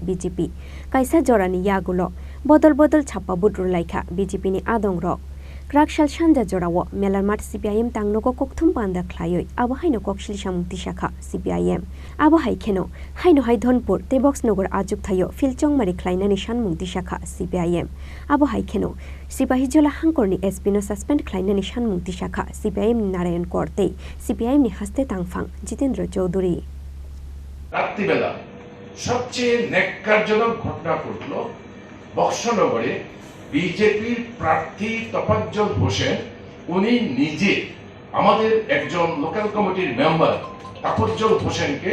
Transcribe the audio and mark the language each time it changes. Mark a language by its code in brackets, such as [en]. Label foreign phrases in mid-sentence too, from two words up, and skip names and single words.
[trp] BJP Kaisa Jorani Yagulo Bodol Chapa Budrulaikha BJP ni Adongrok Krakshal Shanja Jorawo Melarmat CPIM Tangnogo Kokthum Panda Klayoi Abu Haino Kokshil Samung Tisakha CPIM Abu Haikeno Haino Dhonpur te Boxanagar Achukthaio Philchongmari Khlainani Sanmung Tisakha CPIM Abu Haikeno Sipahijola Hangkorni Espino suspend Khlainani Sanmung Tisakha CPIM ni Narayan Kor tei CPIM ni Haste Tangphang Jitendra Choudhury [bn] রাত্রিবেলা সবচেয়ে ন্যাক্কারজনক ঘটনা ঘটল বক্সনগরে বিজেপির প্রার্থী তফাজ্জল হোসেন উনি নিজে আমাদের একজন লোকাল কমিটির মেম্বার তফাজ্জল হোসেনকে